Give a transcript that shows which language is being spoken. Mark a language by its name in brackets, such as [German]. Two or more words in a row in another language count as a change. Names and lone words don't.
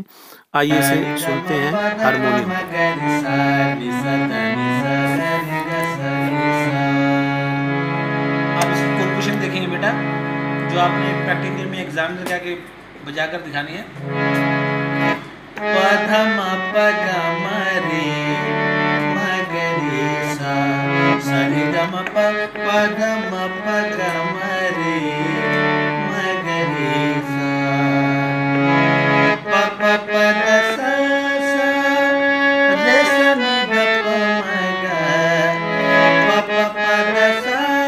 [Hindi] आइए इसे सुनते हैं हारमोनियम आप इसकी कॉम्पोजिशन देखेंगे बेटा, जो आपने प्रैक्टिकल में एग्जाम में जाके बजाकर दिखानी है। पधम पगम रे मगरे सा सरिगम पधम पगम रे मगरे सा प पद सा रे सा नि ध प म ग पद सा